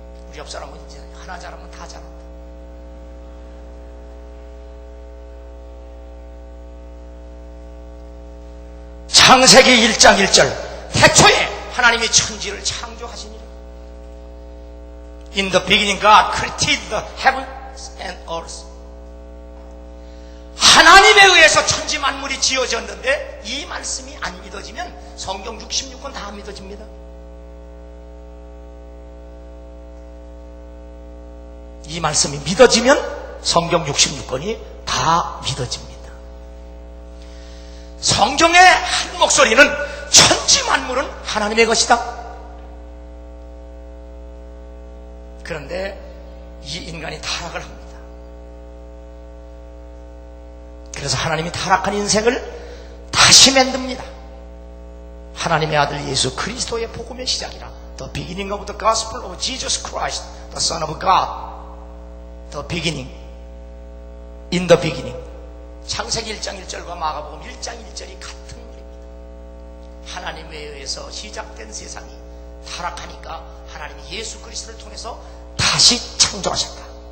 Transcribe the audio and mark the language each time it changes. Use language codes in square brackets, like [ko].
[ko] 우리 옆 사람은 이제 하나 잘하면 다 잘한다. 창세기 1장 1절, 태초에 하나님이 천지를 창조하시니라. [en] In the beginning God created the heavens and earth. [ko] 하나님에 의해서 천지 만물이 지어졌는데 이 말씀이 안 믿어지면 성경 66권 다 안 믿어집니다. 이 말씀이 믿어지면 성경 66권이 다 믿어집니다. 성경의 한 목소리는 천지 만물은 하나님의 것이다. 그런데 이 인간이 타락을 합니다. 그래서 하나님이 타락한 인생을 다시 만듭니다. 하나님의 아들 예수 그리스도의 복음의 시작이라. [en] The beginning of the gospel of Jesus Christ, the Son of God. The beginning. In the beginning. [ko] 창세기 1장 1절과 마가복음 1장 1절이 같은 말입니다. 하나님에 의해서 시작된 세상이 타락하니까 하나님이 예수 그리스도를 통해서 다시 창조하셨다.